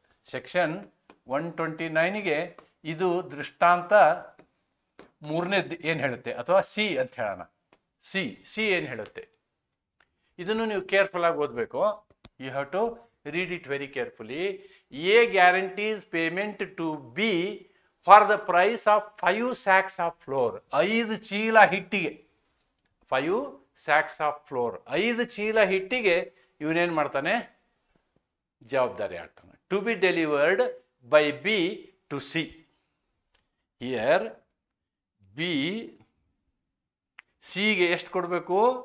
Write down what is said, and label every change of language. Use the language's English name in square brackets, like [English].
[Kannada] Section 129ಗೆ ಇದು ದೃಷ್ಟಾಂತ 3ನೇದು ಏನು ಹೇಳುತ್ತೆ, ಅಥವಾ ಸಿ ಅಂತ ಹೇಳೋಣ. ಸಿ ಏನು ಹೇಳುತ್ತೆ, ಇದನ್ನು ನೀವು ಕೇರ್ಫುಲ್ ಆಗಿ ಓದಬೇಕು. [English] You have to read it very carefully. A guarantees payment to B for the price of 5 sacks of flour. [Kannada] 5 ಚೀಲ ಹಿಟ್ಟಿಗೆ [English] 5 sacks of flour, [Kannada] 5 ಚೀಲ ಹಿಟ್ಟಿಗೆ ಇವನೇನು ಮಾಡ್ತಾನೆ? ಜವಾಬ್ದಾರಿ ಆಗ್ತಾನೆ. [English] To be delivered by B to C. [Kannada] Here B ಸಿಗೆ ಎಷ್ಟು ಕೊಡಬೇಕು?